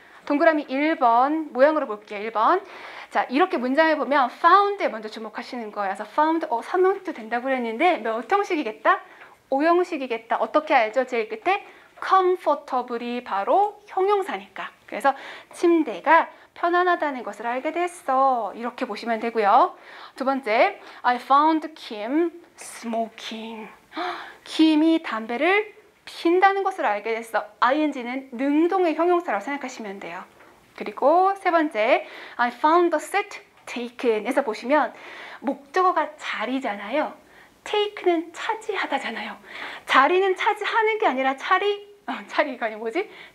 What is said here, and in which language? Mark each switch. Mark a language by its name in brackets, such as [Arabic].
[Korean] 동그라미 1번, 모양으로 볼게요. 1번. 자, 이렇게 문장을 보면 found에 먼저 주목하시는 거예요. 그래서 found, 3형식도 된다고 그랬는데 몇 형식이겠다? 5형식이겠다. 어떻게 알죠? 제일 끝에 comfortably 바로 형용사니까. 그래서 침대가 편안하다는 것을 알게 됐어. 이렇게 보시면 되고요. [English] 두 번째, I found Kim smoking. [Korean] 김이 담배를 핀다는 것을 알게 됐어. ing는 능동의 형용사라고 생각하시면 돼요. 그리고 세 번째, [English] I found the seat taken [Korean] 에서 보시면 목적어가 자리잖아요. take는 차지하다잖아요. 자리는 차지하는 게 아니라 차리가 아니 뭐지?